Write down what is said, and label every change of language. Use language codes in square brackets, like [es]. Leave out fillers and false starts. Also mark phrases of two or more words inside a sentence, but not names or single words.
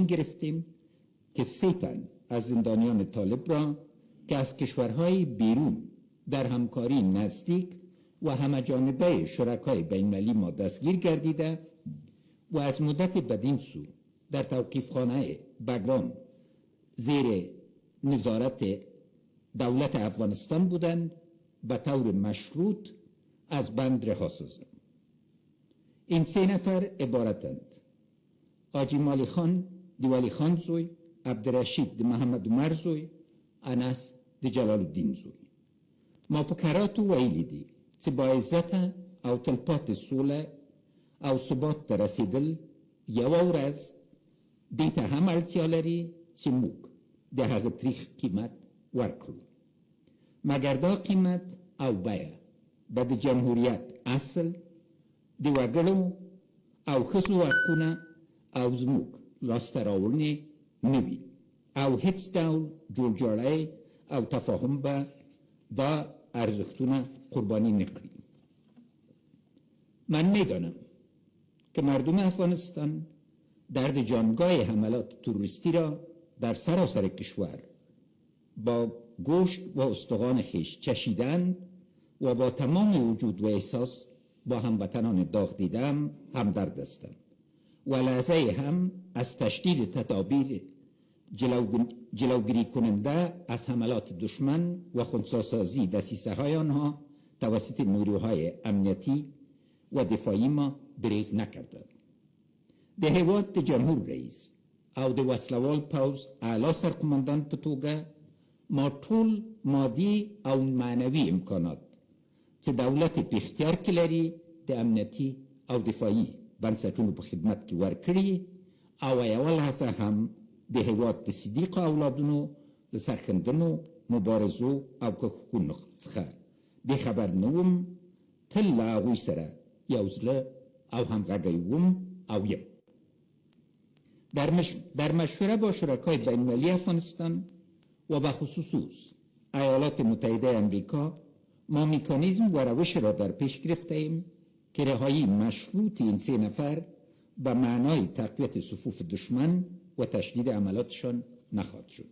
[fa] گرفتیم که 3 تن از زندانیان طالب را که از کشورهای بیرون در همکاری نزدیک و همه جانبه شرکای بین‌المللی ما دستگیر گردیده و از مدت بدین سو در توقیفخانه بگرام زیر نظارت دولت افغانستان بودند به طور مشروط از بند رها سازم. این 3 نفر عبارتند: حاجی مالی خان دی ولی خان زوی، عبدالرشید دی محمد عمر زوی، انس دی جلال الدین زوی. [ps] ما په کراتو ویلی دي چې با عزته او تلپاتې سوله او ثبات ته رسیدل یوه ورځ دې ته هم اړتیا لري چې موږ د هغه تریخ قیمت ورکړو، مګر دا قیمت او بیه به د جمهوریت اصل د وګړو او ښځو حقونه او زموږ لاسته راوړنې نه وي او هیڅ ډول جوړجاړی او تفاهم به دا ارزښتونه قربانی نکړي. [fa] من میدانم که مردم افغانستان درد جانگاه حملات تروریستی را در سراسر کشور با گوشت و استخوان خویش چشیدند و با تمام وجود و احساس با هموطنان داغ دیدم همدرد هستم و لحظه هم از تشدید تدابیر جلوگیری کننده از حملات دشمن و خنثی‌سازی دسیسه های آنها توسط نیروهای امنیتی و دفاعی ما دریغ نکردند. [ps] د هیواد د جمهور رئیس او د وسلوال پوځ اعلی سرقومندان په توګه ما ټول مادي او معنوي امکانات چې دولت په اختیار کې لري د امنیتي او دفاعي بنسټونو په خدمت کې ورکړي او یوه لحظه هم د هیواد د صدیقو اولادونو د سرښندنو مبارزو او کوښښونو څخه د خبر نه وم. تل له هغوی سره یو زړه او همغږی وم او یم. [fa] در مشوره با شرکای بین‌المللی افغانستان و به خصوص ایالات متحده امریکا ما مکانیزم و روش را در پیش گرفته ایم که رهایی مشروط این 3 نفر به معنای تقویت صفوف دشمن و تشدید عملاتشان نخواهد شد.